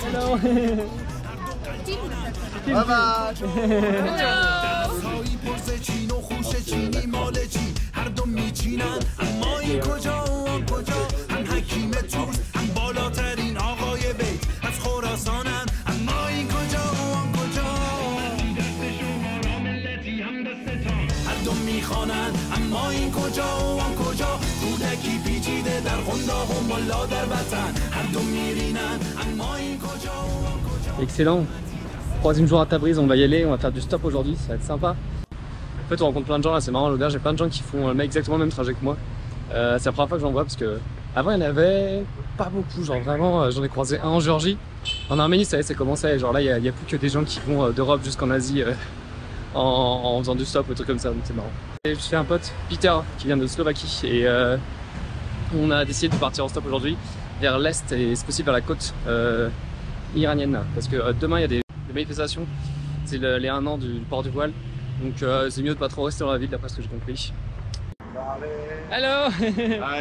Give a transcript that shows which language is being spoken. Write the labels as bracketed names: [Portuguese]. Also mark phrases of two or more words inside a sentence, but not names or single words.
[Persian] بسایی پرس چین و خوش چینی مال چین هر دو میچینند اما این کجا و آن کجا هم حکیم توس هم بالاترین آقای بیت از خراسانند اما این کجا و آن کجا میخوانند اما این کجا و آن کجا کودکی پیچیده در قنداق و ملا در وطن هر دو میرینند اما این کجا و آن کجا. [English] Excellent. [French] 3e jour à Tabriz, on va y aller, on va faire du stop aujourd'hui, ça va être sympa. En fait on rencontre plein de gens là, c'est marrant à l'auberge, j'ai plein de gens qui font exactement le même trajet que moi. C'est la première fois que j'en vois parce que avant il y en avait pas beaucoup, genre vraiment j'en ai croisé un en Géorgie. En Arménie ça y est, c'est commencé, genre là il y a plus que des gens qui vont d'Europe jusqu'en Asie. En faisant du stop ou des trucs comme ça, donc c'est marrant. Et je fais un pote, Peter, qui vient de Slovaquie et on a décidé de partir en stop aujourd'hui vers l'est et c'est possible vers la côte iranienne parce que demain il y a des manifestations, c'est les 1 an du port du voile, donc c'est mieux de pas trop rester dans la ville d'après ce que j'ai compris. [English] Hello! Hi.